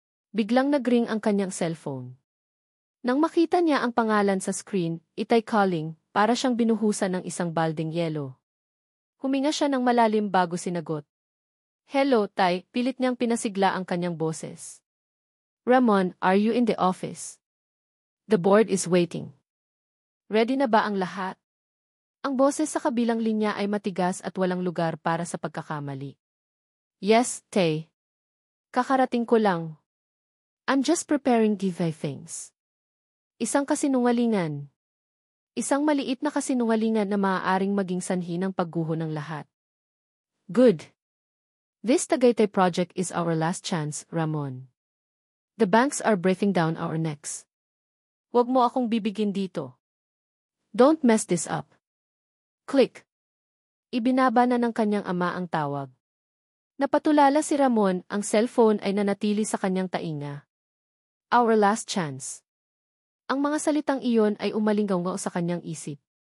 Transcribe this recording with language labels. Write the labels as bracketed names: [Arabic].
[Filipino] Biglang nagring ang kanyang cellphone. Nang makita niya ang pangalan sa screen, itay calling, para siyang binuhusan ng isang balding yelo. Huminga siya ng malalim bago sinagot. Hello, Tay, pilit niyang pinasigla ang kanyang boses. [English] Ramon, are you in the office? The board is waiting. [Filipino] Ready na ba ang lahat? Ang boses sa kabilang linya ay matigas at walang lugar para sa pagkakamali. [English] Yes, [Filipino] Tay. Kakarating ko lang. [English] I'm just preparing giveaway things. [Filipino] Isang kasinungalingan. Isang maliit na kasinungalingan na maaaring maging sanhi ng pagguho ng lahat. [English] Good. This Tagaytay project is our last chance, Ramon. The banks are breathing down our necks. [Filipino] Huwag mo akong bibigin dito. [English] Don't mess this up. [Filipino] Click. Ibinaba na ng kanyang ama ang tawag. Napatulala si Ramon, ang cellphone ay nanatili sa kanyang tainga. [English] Our last chance. [Filipino] Ang mga salitang iyon ay umalingaw sa kanyang isip.